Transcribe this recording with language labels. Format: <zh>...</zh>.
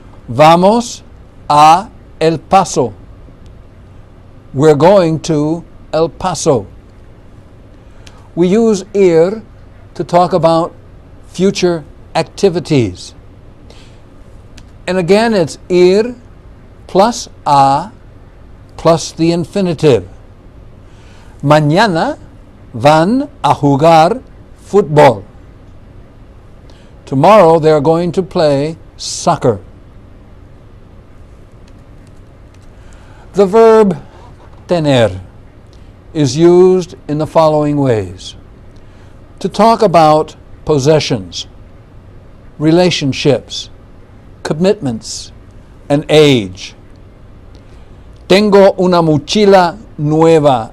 <es>Vamos a El Paso.</es> <en>We're going to El Paso. We use ir to talk about future activities. And again, it's ir plus a plus the infinitive.</en> <es>Mañana van a jugar fútbol.</es> <en>Tomorrow they're going to play soccer. The verb tener is used in the following ways: to talk about possessions, relationships, commitments, and age.</en> <es>Tengo una mochila nueva.</es>